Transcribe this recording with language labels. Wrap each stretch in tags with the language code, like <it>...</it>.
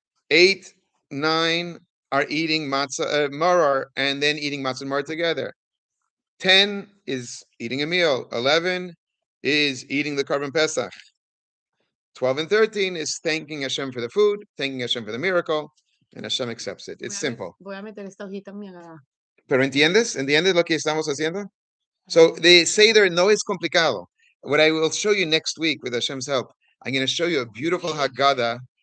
<en>8, 9 are eating matzah, maror, and then eating matzah and maror together. 10 is eating a meal. 11 is eating the Korban Pesach. 12 and 13 is thanking Hashem for the food, thanking Hashem for the miracle, and Hashem accepts it. It's simple.</en> <es>Voy a meter esta hojita mía acá. ¿Pero entiendes? ¿Entiendes lo que estamos haciendo?</es> <en>So the</en> <es>Seder no es complicado.</es> <en>What I will show you next week with Hashem's help, I'm going to show you a beautiful Haggadah.</en>